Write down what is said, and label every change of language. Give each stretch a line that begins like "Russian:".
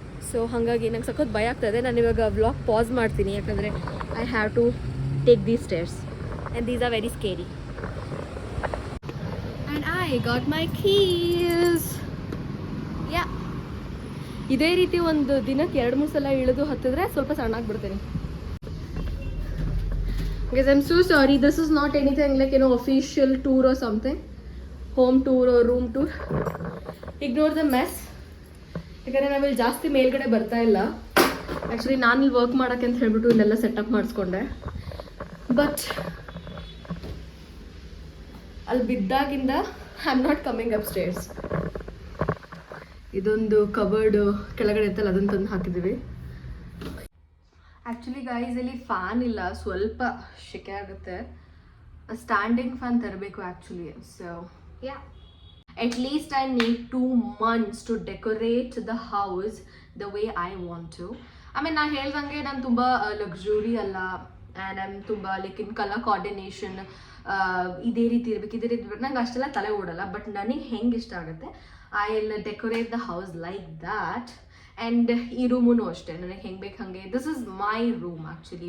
Kannada: So ಹಾಗಾಗಿ ನಂಗೆ ಸಖತ್ ಭಯ ಆಗ್ತಾಯಿದೆ. ನಾನು ಇವಾಗ ವ್ಲಾಗ್ ಪಾಸ್ ಮಾಡ್ತೀನಿ, ಯಾಕಂದರೆ
English: I have to take these stairs and these are very scary. And I got my keys.
Kannada: ಇದೇ ರೀತಿ ಒಂದು ದಿನಕ್ಕೆ 2-3 ಸಲ ಇಳಿದು ಹತ್ತಿದ್ರೆ ಸ್ವಲ್ಪ ಸಣ್ಣಾಗ್ಬಿಡ್ತೀನಿ.
English: Guys, I'm so sorry. This is not anything like, official tour or something. Home tour or room tour. Ignore the mess.
Kannada: ಯಾಕಂದರೆ ನಾವಿಲ್ಲಿ ಜಾಸ್ತಿ ಮೇಲ್ಗಡೆ ಬರ್ತಾ ಇಲ್ಲ. ಆ್ಯಕ್ಚುಲಿ ನಾನು ಇಲ್ಲಿ ವರ್ಕ್ ಮಾಡೋಕ್ಕೆ ಅಂತ ಹೇಳ್ಬಿಟ್ಟು ಇಲ್ಲೆಲ್ಲ ಸೆಟಪ್ ಮಾಡಿಸ್ಕೊಂಡೆ, ಬಟ್ ಅಲ್ಲಿ ಬಿದ್ದಾಗಿಂದ
English: I am not coming up stairs.
Kannada: ಇದೊಂದು ಕಬರ್ಡ್ ಕೆಳಗಡೆ ಇತ್ತಲ್ಲ ಅದನ್ನು ತಂದು ಹಾಕಿದ್ದೀವಿ. ಆ್ಯಕ್ಚುಲಿ ಗೈಸ್ ಇಲ್ಲಿ ಫ್ಯಾನ್ ಇಲ್ಲ, ಸ್ವಲ್ಪ ಶೆಕೆ ಆಗುತ್ತೆ. ಸ್ಟ್ಯಾಂಡಿಂಗ್ ಫ್ಯಾನ್ ತರಬೇಕು actually.
English: So yeah, at least I need 2 months to decorate the house the way I want to.
Kannada: I mean, ನಾನು ಹೇಳ್ದಂಗೆ ನಾನು ತುಂಬ ಲಕ್ಸುರಿ ಅಲ್ಲ, ಆ್ಯಂಡ್ ಐಮ್ ತುಂಬ ಲೈಕ್ ಇನ್ ಕಲರ್ ಕೋಆರ್ಡಿನೇಷನ್ ಇದೇ ರೀತಿ ಇರಬೇಕು ನಂಗೆ ಅಷ್ಟೆಲ್ಲ ತಲೆ ಓಡಲ್ಲ.
English: but
Kannada: ನನಗೆ ಹೆಂಗೆ ಇಷ್ಟ ಆಗುತ್ತೆ
English: I will decorate the house like that.
Kannada: And ಈ ರೂಮೂ ಅಷ್ಟೇ ನನಗೆ ಹೆಂಗೆ ಬೇಕು ಹಾಗೆ.
English: This is my room actually.